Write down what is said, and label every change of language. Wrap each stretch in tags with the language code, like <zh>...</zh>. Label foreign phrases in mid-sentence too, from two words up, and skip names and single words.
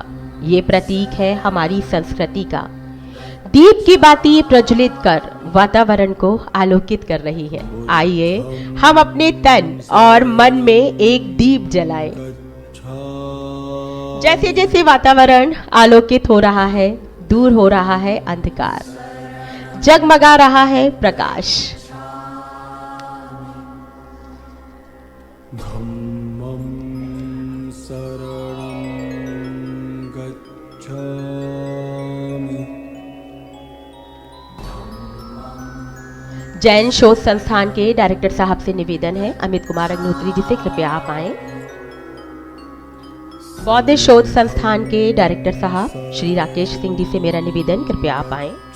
<hi>ये प्रतीक है हमारी संस्कृति का। दीप की बाती प्रज्वलित कर वातावरण को आलोकित कर रही है। आइए हम अपने तन और मन में एक दीप जलाएं। जैसे जैसे वातावरण आलोकित हो रहा है, दूर हो रहा है अंधकार, जगमगा रहा है प्रकाश।</hi> <pi>धम्मं शरणं गच्छामि।</pi> <hi>जैन शोध संस्थान के डायरेक्टर साहब से निवेदन है, अमित कुमार अग्निहोत्री जी से कृपया आप आएं। बौद्ध शोध संस्थान के डायरेक्टर साहब श्री राकेश सिंह जी से मेरा निवेदन, कृपया आप आएं।</hi>